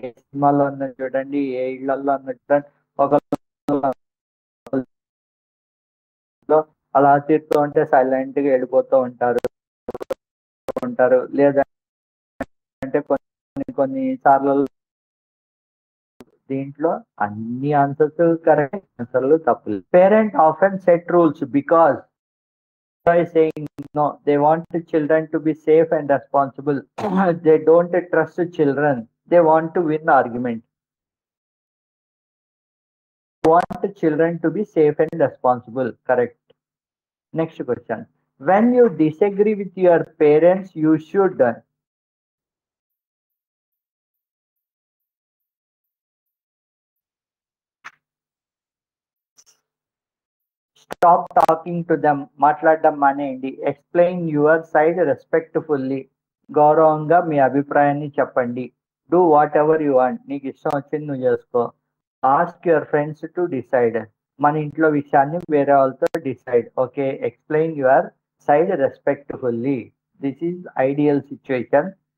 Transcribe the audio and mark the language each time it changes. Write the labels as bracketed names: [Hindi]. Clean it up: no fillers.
[Telugu] ఏ సినిమాలో అన్న చూడండి, ఏ ఇళ్లలో అన్న చూడండి, అలా తిడుతూ ఉంటే సైలెంట్ గా వెళ్ళిపోతూ ఉంటారు. లేదంటే కొన్ని సార్లు దీంట్లో అన్ని ఆన్సర్స్ కరెక్ట్, ఆన్సర్లు తప్పులు. [English] Parent often set rules because by saying no, they want children to be safe and responsible. They don't trust children, they want to win the argument. They want children to be safe and responsible. Correct. Next question. When you disagree with your parents, you should stop talking to them. [Telugu] మాట్లాడడం మానేయండి. [English] Explain your side respectfully. [Telugu] గౌరవంగా మీ అభిప్రాయాన్ని చెప్పండి. [English] Do whatever you want. [Telugu] నీకు ఇష్టం వచ్చింది నువ్వు చేసుకో. [English] Ask your friends to decide. [Telugu] మన ఇంట్లో విషయాన్ని వేరే వాళ్ళతో decide. [English] Okay, explain your side respectfully. This is ideal situation.